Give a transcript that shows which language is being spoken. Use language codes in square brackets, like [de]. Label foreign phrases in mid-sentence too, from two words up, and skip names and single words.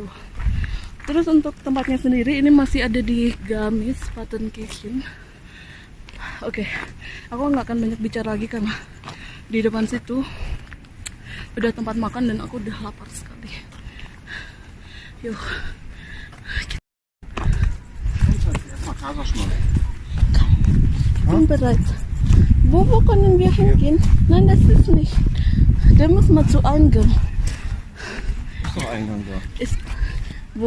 [id] Terus untuk tempatnya sendiri ini masih ada di Gamis Partenkirchen. Oke, aku nggak akan banyak bicara lagi karena di depan situ udah tempat makan dan aku udah lapar sekali. Yuk. [de] Bin bereit. Wo können wir hingehen? Nein, das ist nicht. Da muss man zu Eingang. Ist doch Eingang da. Ist, wo?